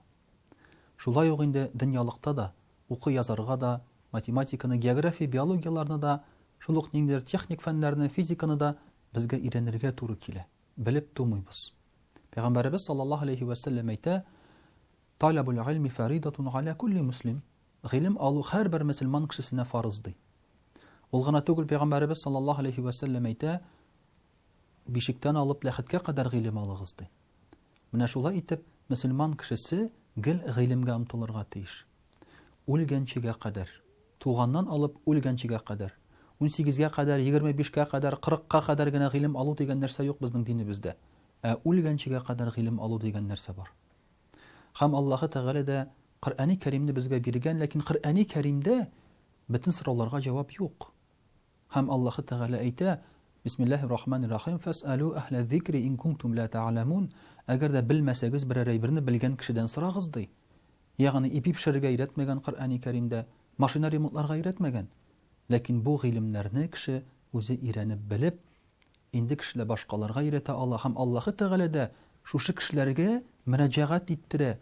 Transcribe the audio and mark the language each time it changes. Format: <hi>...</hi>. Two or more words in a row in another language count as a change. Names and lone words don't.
<tt>Шулай ук инде дөньялыкта да, укый язарга да, математиканы, география, биологияларны да, шул ук ниндидер техник фәннәрне, физиканы да безгә өйрәнергә туры килә. Белеп тумыйбыз. Пәйгамбәрбез</tt> <ar>صلى الله عليه وسلم</ar> <tt>әйтә:</tt> <ar>"طلب العلم فريضة على كل مسلم."</ar> <tt>Гыйлем алу һәрбер мөселман кешесенә фарыз ди. Ул гына түгел, Пәйгамбәрбез</tt> <ar>صلى الله عليه وسلم</ar> <tt>әйтә: "Бишектән алып ләхеткә кадәр гыйлем алыгыз" ди. Менә шулай итеп, мөселман кешесе гел гыйлемгә омтылырга тиеш. Үлгәнчегә кадәр, туганнан алып үлгәнчегә кадәр, 18-гә кадәр, 25-кә кадәр, 40-ка кадәр генә гыйлем алу дигән нәрсә юк безнең динебездә. Үлгәнчегә кадәр гыйлем алу дигән нәрсә бар. Һәм Аллаһы Тәгалә дә Коръәни Кәримне безгә биргән, ләкин Коръәни Кәримдә бөтен сорауларга җавап юк. Һәм Аллаһы Тәгалә әйтә:</tt> <ar>"بسم الله الرحمن الرحيم فاسألوا أهل الذكر إن كنتم لا تعلمون."</ar> <tt>Әгәр дә белмәсәгез, берәр әйберне белгән кешедән сорагыз ди. Ягъни ипи пешерергә өйрәтмәгән Коръәни Кәримдә, машина ремонтларга өйрәтмәгән. Ләкин бу гыйлемнәрне кеше үзе өйрәнеп белеп, инде кешеләр башкаларга өйрәтә ала һәм Аллаһы Тәгалә дә шушы кешеләргә мөрәҗәгать иттерә.</tt>